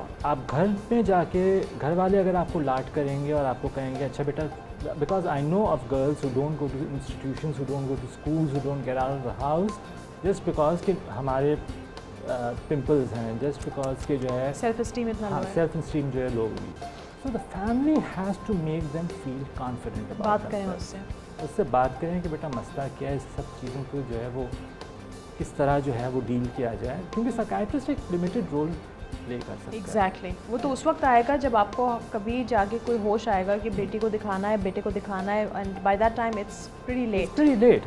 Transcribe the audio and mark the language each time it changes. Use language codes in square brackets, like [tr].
[ur] آپ گھر میں جا کے, گھر والے اگر آپ کو لاٹ کریں گے اور آپ کو کہیں گے اچھا بیٹا, [en] because I know of girls who don't go to institutions, who don't go to schools, who don't get out of the house just because [ur] کہ ہمارے پمپلز ہیں, جسٹ بیکاز کہ جو ہے سیلف اسٹیم اتنا سیلف اسٹیم جو ہے لو ہوئی. [en] So the family has to make them feel confident. [ur] بات کریں اس سے بات کریں کہ بیٹا مسئلہ کیا ہے, اس سب چیزوں کو جو ہے وہ کس طرح جو ہے وہ ڈیل کیا جائے, کیونکہ سائکیٹرسٹ ایک لمیٹڈ رول پلے کر سکتا ہے. [en] Exactly. [ur] وہ تو اس وقت آئے گا جب آپ کو کبھی جا کے کوئی ہوش آئے گا کہ بیٹی کو دکھانا ہے, بیٹے کو دکھانا ہے, [en] And by that time it's pretty late.